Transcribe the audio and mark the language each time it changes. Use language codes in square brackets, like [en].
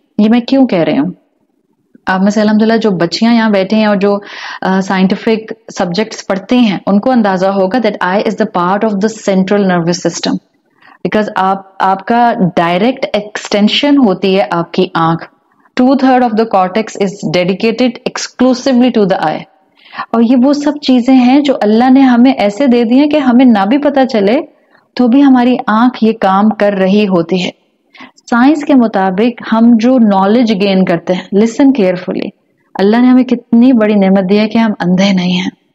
[ur] یہ میں کیوں کہہ رہی ہوں؟ آپ میں سے الحمدللہ جو بچیاں یہاں بیٹھے ہیں اور جو سائنٹیفک سبجیکٹس پڑھتی ہیں ان کو اندازہ ہوگا [en] that eye is the part of the central nervous system. [ur] Because آپ کا ڈائریکٹ ایکسٹینشن ہوتی ہے آپ کی آنکھ. [en] 2/3 of the cortex is dedicated exclusively to the eye. [ur] اور یہ وہ سب چیزیں ہیں جو اللہ نے ہمیں ایسے دے دی ہیں کہ ہمیں نہ بھی پتہ چلے تو بھی ہماری آنکھ یہ کام کر رہی ہوتی ہے. سائنس کے مطابق ہم جو نالج گین کرتے ہیں، لسن کیئرفلی، اللہ نے ہمیں کتنی بڑی نعمت دی ہے کہ ہم اندھے نہیں ہیں.